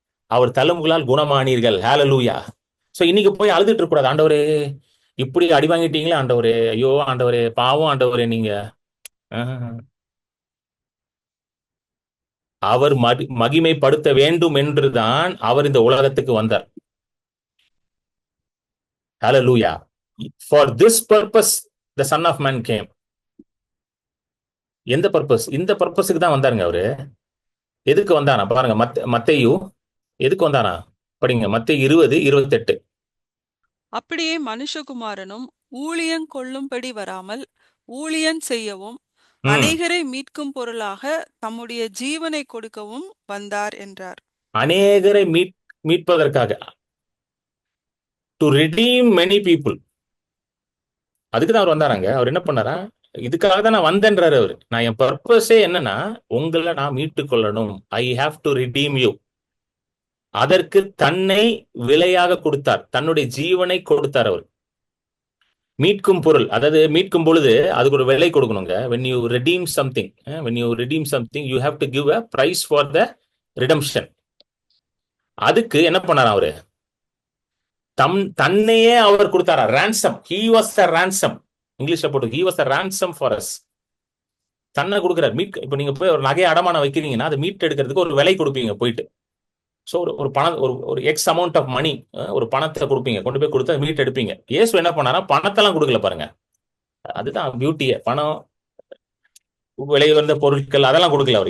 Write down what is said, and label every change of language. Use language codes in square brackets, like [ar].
[ta] அவர் தழும்புகளால் குணமானீர்கள். ஹல்லேலூயா. சோ இன்னைக்கு போய் அழுதுட்டு இருக்க கூடாது, ஆண்டவரே இப்படி அடி வாங்கிட்டீங்களே ஆண்டவரே, ஐயோ ஆண்டவரே பாவம் ஆண்டவரே நீங்க. அவர் மகிமைப்படுத்த வேண்டும் என்றுதான் அவர் இந்த உலகத்துக்கு வந்தார். ஹல்லேலூயா. [en] For this purpose the Son of Man came. [ta] எந்த பர்பஸ்? இந்த பர்பஸுக்கு தான் வந்தாருங்க அவரு. எதுக்கு வந்தானா பாருங்க. மத்தேயு எதுக்கு வந்தானா படிங்க. மத்தேயு 20:28. அப்படியே மனுஷகுமாரனும் ஊழியன் கொள்ளும்படி வராமல் ஊழியன் செய்யவும் அநேகரை மீட்கும் பொருளாக தம்முடைய ஜீவனை கொடுக்கவும் வந்தார் என்றார். அநேகரை மீட்பதற்காக, [en] To redeem many people. [ta] அதுக்கு தான் அவர் வந்தாராங்க. அவர் என்ன பண்ணாரா, இதுக்காக தான் நான் வந்தேன்றாரு அவர். நான் என் பர்பஸே என்னன்னா, உங்களை நான் மீட்டுக் கொள்ளணும். [en] I have to redeem you. [ta] அதற்கு தன்னை விலையாக கொடுத்தார், தன்னுடைய ஜீவனை கொடுத்தார் அவர். மீட்கும் பொருள், அதாவது மீட்கும் பொழுது அதுக்கு ஒரு விலை கொடுக்கணுங்க. [en] when you redeem something, when you redeem something you have to give a price for the redemption. [ta] அதுக்கு என்ன பண்ணாரா அவரு, தன்னையே அவர் கொடுத்தாரா, ransom. [en] he was the ransom. [ta] இங்கிலீஷ்ல போட்டு [en] he was the ransom for us. [ta] தன்னை கொடுக்கிறார். இப்ப நீங்க போய் ஒரு நகையை அடமானம் வைக்கிறீங்கன்னா அதை மீட் எடுக்கிறதுக்கு ஒரு விலை கொடுப்பீங்க போயிட்டு. ஸோ ஒரு பணம், ஒரு [en] X amount of money, [ta] ஒரு பணத்தை கொடுப்பீங்க, கொண்டு போய் கொடுத்தா மீட் எடுப்பீங்க. இயேசு என்ன பண்ணாரா, பணத்தெல்லாம் கொடுக்கல பாருங்க. அதுதான் பியூட்டியே. பணம், விலை உயர்ந்த பொருட்கள் அதெல்லாம் கொடுக்கல.